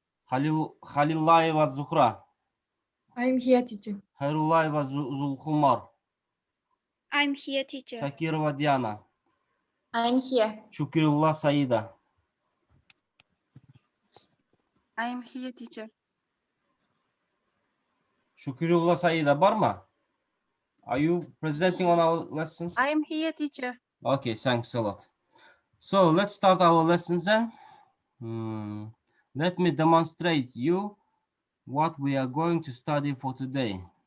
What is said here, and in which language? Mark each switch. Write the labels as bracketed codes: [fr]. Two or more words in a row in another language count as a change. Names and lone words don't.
[en] Халилаева Зухра. I'm here, teacher. Хайрулаева Зулхумар. I'm here, teacher. Шакирова Диана. I'm here. Шукирулла Саида. I'm here, teacher. [kk] Шукирулла Саида бар ма? [en] Are you presenting on our lesson? I'm here, teacher. Okay, thanks a lot. So let's start our lessons then. Let me demonstrate you what we are going to study for today.